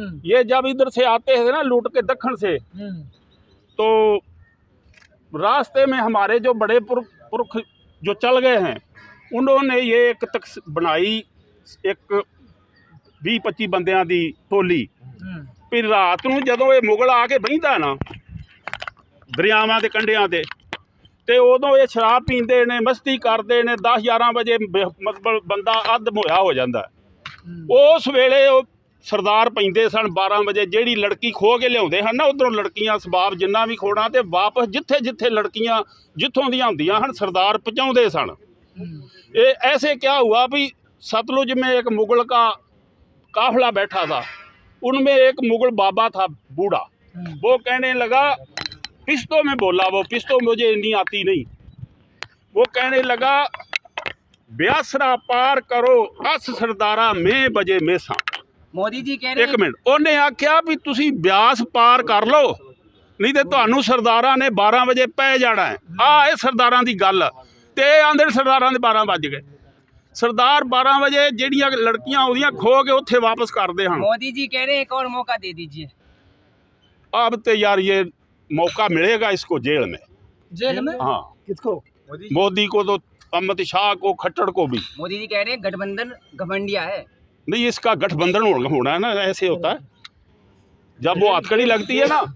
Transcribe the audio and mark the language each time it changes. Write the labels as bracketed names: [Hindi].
[Hindi] ये जब इधर से आते थे ना लूट के दक्षिण से, तो रास्ते में हमारे जो बड़े पुरख जो चल गए हैं, उन्होंने ये एक बनाई, एक 20-25 बंदियां दी टोली। फिर रात [Punjabi] ਨੂੰ ਜਦੋਂ ਇਹ ਮੁਗਲ ਆ ਕੇ ਬਹਿੰਦਾ ਨਾ ਦਰਿਆਵਾਂ ਦੇ ਕੰਢਿਆਂ ਤੇ ਉਦੋਂ ਇਹ ਸ਼ਰਾਬ ਪੀਂਦੇ ਨੇ, ਮਸਤੀ ਕਰਦੇ ਨੇ। 10-11 ਵਜੇ ਮਤਲਬ ਬੰਦਾ ਅੱਧ ਹੋਇਆ ਹੋ ਜਾਂਦਾ। ਉਸ ਵੇਲੇ ਉਹ ਸਰਦਾਰ ਪੈਂਦੇ ਸਨ 12 ਵਜੇ, ਜਿਹੜੀ ਲੜਕੀ ਖੋ ਕੇ ਲਿਆਉਂਦੇ ਹਨ ਨਾ ਉਧਰੋਂ ਲੜਕੀਆਂ ਸਬਾਬ ਜਿੰਨਾ ਵੀ ਖੋਣਾ, ਤੇ ਵਾਪਸ ਜਿੱਥੇ ਲੜਕੀਆਂ ਜਿੱਥੋਂ ਦੀਆਂ ਹੁੰਦੀਆਂ ਹਨ ਸਰਦਾਰ ਪਹੁੰਚਾਉਂਦੇ ਸਨ। ਇਹ [Hindi] ਐਸੇ ਕਿਆ ਹੁਆ [Punjabi] ਵੀ [Hindi] सतलुज में एक मुगल का काफिला बैठा था, उनमें एक मुगल बाबा था बूढ़ा, वो कहने लगा, पिश्तो में बोला, वो पिश्तो मुझे नहीं आती नहीं, वो कहने लगा ब्यासरा पार करो अस सरदारा में बजे मेसा। मोदी जी कह रहे एक मिनट, [Punjabi] ਉਹਨੇ ਆਖਿਆ ਵੀ ਤੁਸੀਂ ਬਿਆਸ ਪਾਰ ਕਰ ਲਓ, ਨਹੀਂ ਤੇ ਤੁਹਾਨੂੰ ਸਰਦਾਰਾਂ ਨੇ 12 ਵਜੇ ਪੈ ਜਾਣਾ ਹੈ। ਆ ਇਹ ਸਰਦਾਰਾਂ ਦੀ ਗੱਲ, ਤੇ ਆਂਦੇ ਸਰਦਾਰਾਂ ਦੇ 12 ਵੱਜ ਗਏ। ਸਰਦਾਰ 12 ਵਜੇ ਜਿਹੜੀਆਂ ਲੜਕੀਆਂ ਉਹਦੀਆਂ ਖੋ ਕੇ ਉੱਥੇ ਵਾਪਸ ਕਰਦੇ ਹਨ। [Hindi] मोदी जी कह रहे हैं एक और मौका दे दीजिए। अब तो यार ये मौका मिलेगा इसको जेल में। जेल में हाँ, किसको? मोदी को तो, अमित शाह को, खट्टर को भी मोदी जी कह रहे हैं गठबंधन घमंडिया है। नहीं, इसका गठबंधन होना है ना, ऐसे होता है जब वो हथकड़ी लगती है ना।